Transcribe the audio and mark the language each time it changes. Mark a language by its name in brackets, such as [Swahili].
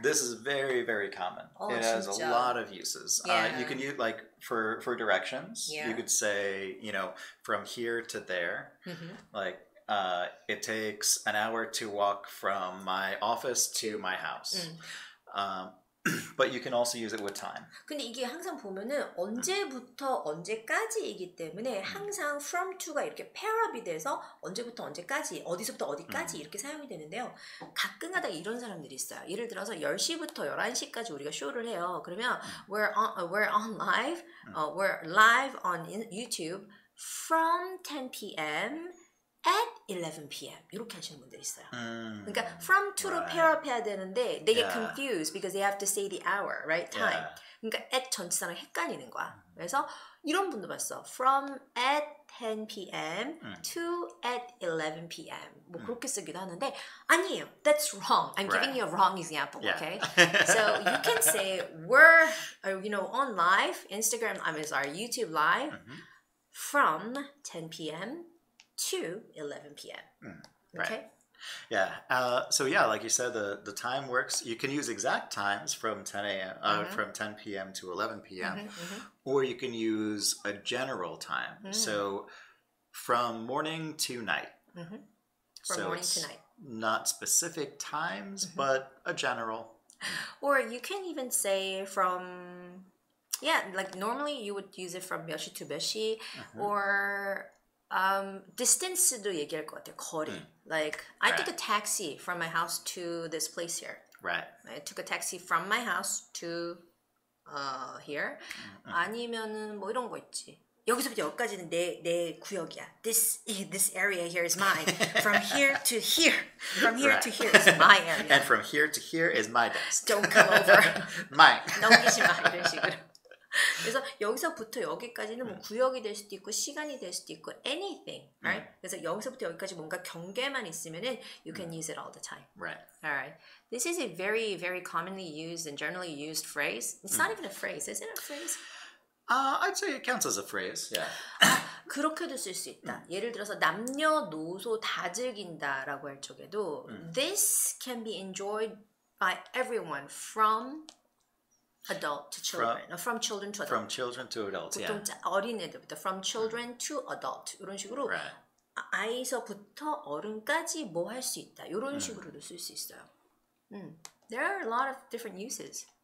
[English] This is very, very common. It has a lot of uses. You can use like for directions. You could say, you know, from here to there. Like it takes an hour to walk from my office to my house. But you can also use it with time. [Korean] 근데 이게 항상 보면은 언제부터 언제까지이기 때문에 항상 from to가 이렇게 pairup이 돼서 언제부터 언제까지, 어디서부터 어디까지 이렇게 사용이 되는데요. 가끔가다 이런 사람들이 있어요. 예를 들어서 10시부터 11시까지 우리가 쇼를 해요. [English] 그러면 we're on live, we're live on YouTube from 10 p.m. at 11 p.m. [Korean] 이렇게 하시는 분들이 있어요. 그러니까 from to로 pair up 해야 되는데 [English] they get confused because they have to say the hour, right? Time. [Korean] 그러니까 at 전치사랑 헷갈리는 거야. 그래서 이런 분도 봤어. [English] From at 10 p.m. to at 11 p.m. [Korean] 뭐 그렇게 쓰기도 하는데 아니에요. [English] That's wrong. I'm giving you a wrong example, okay? So you can say we're, you know, on live, Instagram, YouTube live from 10 p.m. to 11 p.m. Okay? Yeah. So yeah, like you said, the time works. You can use exact times from 10 a.m. From 10 p.m. to 11 p.m. Or you can use a general time. So from morning to night. From morning to night. Not specific times, but a general. Or you can even say from, like normally you would use it from 몇 시 to 몇 시, or distance도 [Korean] 얘기할 것 같아요. 거리. [English] Like I took a taxi from my house to this place here. Right. I took a taxi from my house to here. [Korean] 아니면은 뭐 이런 거 있지. 여기서부터 여기까지는 내 구역이야. [English] This area here is mine. From here to here. From here to here is my area. And from here to here is my desk. Don't come over. Mine. [Korean] 넘기지 마 이런 식으로. 그래서 여기서부터 여기까지는 뭐 구역이 될 수도 있고 시간이 될 수도 있고 anything, right? 그래서 여기서부터 여기까지 뭔가 경계만 있으면은 [English] you can use it all the time. Right. All right. This is a very, very commonly used and generally used phrase. It's not even a phrase. Is it a phrase? I'd say it counts as a phrase. Yeah. [Korean] 그렇게도 쓸 수 있다. 예를 들어서 남녀노소 다 즐긴다라고 할 적에도 [English] this can be enjoyed by everyone from adult to children, from children to adult. From children to adults, [Korean] 보통 어린애들부터 [English] from children to adult [Korean] 이런 식으로 [English] Right. [Korean] 아이서부터 어른까지 뭐 할 수 있다. 이런 식으로도 쓸 수 있어요. [English] There are a lot of different uses.